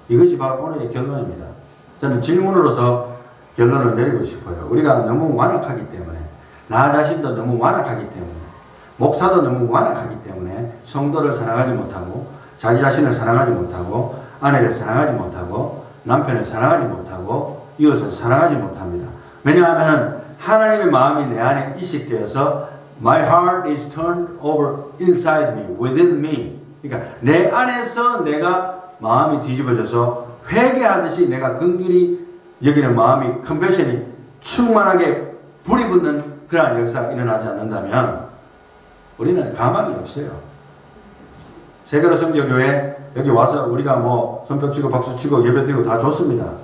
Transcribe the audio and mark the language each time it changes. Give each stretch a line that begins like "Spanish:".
Korean: 이것이 바로 오늘의 결론입니다. 저는 질문으로서 결론을 내리고 싶어요. 우리가 너무 완악하기 때문에, 나 자신도 너무 완악하기 때문에, 목사도 너무 완악하기 때문에 성도를 사랑하지 못하고, 자기 자신을 사랑하지 못하고, 아내를 사랑하지 못하고, 남편을 사랑하지 못하고, 이웃을 사랑하지 못합니다. 왜냐하면 하나님의 마음이 내 안에 이식되어서
English: My heart is turned over inside me, within me.
Korean: 그러니까 내 안에서 내가 마음이 뒤집어져서 회개하듯이 내가 긍휼히 여기는 마음이 컴패션이 충만하게 불이 붙는 그러한 역사가 일어나지 않는다면 우리는 가망이 없어요. 세계로 성교교회 여기 와서 우리가 뭐 손뼉 치고 박수 치고 예배 드리고 다 좋습니다.